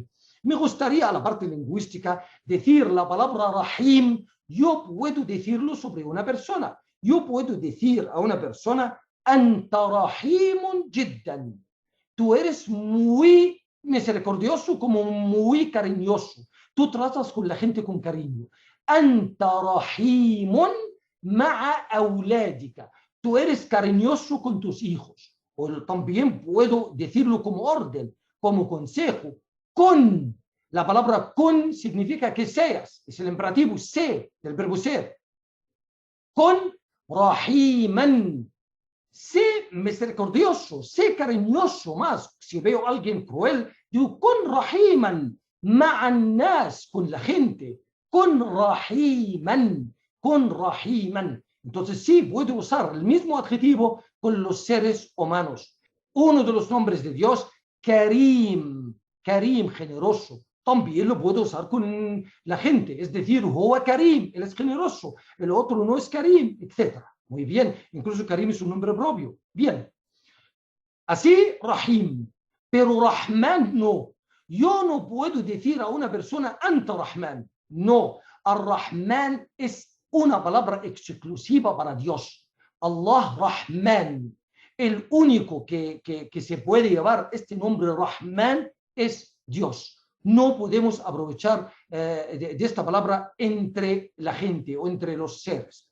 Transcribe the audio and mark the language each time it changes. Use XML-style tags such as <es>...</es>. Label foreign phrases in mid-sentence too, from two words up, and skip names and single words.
<es>Me gustaría, a la parte lingüística, decir la palabra Rahim. Yo puedo decirlo sobre una persona. Yo puedo decir a una persona,</es> <ar>أنتَ رحيمٌ جداً.</ar> <es>Tú eres muy misericordioso, como muy cariñoso. Tú tratas con la gente con cariño.</es> <ar>أنتَ رحيمٌ مع أولادِك.</ar> <es>Tú eres cariñoso con tus hijos. O también puedo decirlo como orden, como consejo. Con. La palabra con significa que seas. Es el imperativo, sé, del verbo ser.</es> <ar>كُن رحيماً.</ar> <es>Sé misericordioso, sé cariñoso más. Si veo a alguien cruel, digo,</es> <ar>كُن رحيماً مع الناس,</ar> <es>con la gente,</es> <ar>كُن رحيماً.</ar> <es>Entonces sí, puedo usar el mismo adjetivo con los seres humanos. Uno de los nombres de Dios, Karim, generoso. También lo puedo usar con la gente, es decir,</es> <ar>هو كريم,</ar> <es>él es generoso, el otro no es Karim, etc. Muy bien, incluso Karim es un nombre propio. Bien. Así, Rahim. Pero Rahman no. Yo no puedo decir a una persona,</es> <ar>أنتَ رحمن. No.</ar> <es>Ar-Rahman es una palabra exclusiva para Dios.</es> <ar>الله رحمن.</ar> <es>El único que se puede llevar este nombre Rahman es Dios. No podemos aprovechar de esta palabra entre la gente o entre los seres.</es>